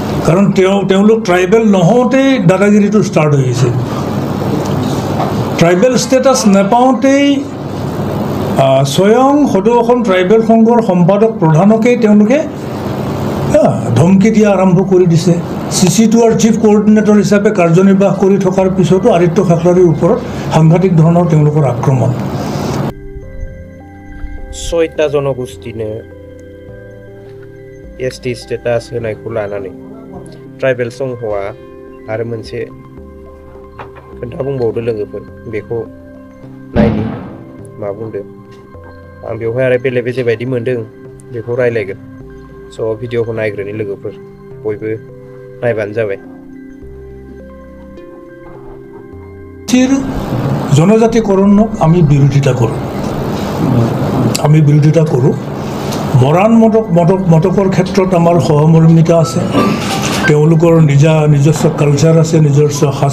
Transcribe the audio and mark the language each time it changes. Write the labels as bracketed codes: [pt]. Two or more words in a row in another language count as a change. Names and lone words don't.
[as] কাৰণ তেওঁলোক ট্ৰাইবেল নহওঁতেই দাদাগিৰিটো ষ্টাৰ্ট হৈ গৈছে [en] tribal status [as] নাপাওঁতেই স্বয়ং সদৌ অসম ট্ৰাইবেল সংঘৰ সম্পাদক প্ৰধানকেই তেওঁলোকে ধমকি দিয়া আৰম্ভ কৰি দিছে CC2R [en] chief coordinator [as] হিচাপে কাৰ্যনিৰ্বাহ কৰি থকাৰ পিছতো আদিত্য খাকলাৰীৰ ওপৰত সাংঘাতিক ধৰণৰ তেওঁলোকৰ আক্ৰমণ [brx] 6টা জনগোষ্ঠীনে ST স্টেটাস होनायखौ लानानै ट्राइबेल संघआ आरो मोनसे खोन्था बुंबावदो लोगोफोर बेखौ नायनि मा बुंदो आं बेवहाय आरो बेले बेजे बायदि मोनदों बेखौ रायलायगोन स' भिडिअखौ नायग्रोनि लोगोफोर बयबो नायबानो जाबाय [as] জনজাতিকৰণক আমি বিৰোধিতা কৰোঁ মৰাণ মটকৰ ক্ষেত্ৰত আমাৰ সহমৰ্মিতা আছে তেওঁলোকৰ নিজস্ব কালচাৰ আছে নিজস্ব সাজ